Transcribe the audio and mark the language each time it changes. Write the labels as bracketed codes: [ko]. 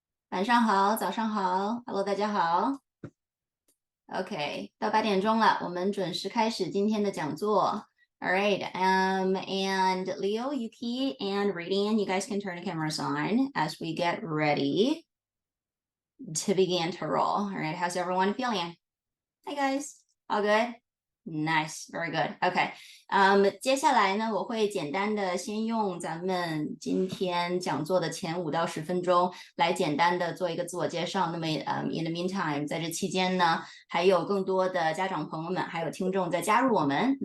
[zh] 晚上好，早上好，Hello，大家好。OK，到8点钟了，我们准时开始今天的讲座。 [en] All right, and Leo, Yuki, and Radian, you guys can turn the cameras on as we get ready to begin to roll. All right, how's everyone feeling? Hi guys, all good? Nice, very good. [zh] OK，接下来呢，我会简单的先用咱们今天讲座的前5到10分钟来简单的做一个自我介绍。那么 [en] in the meantime， [zh] 在这期间呢，还有更多的家长朋友们还有听众在加入我们。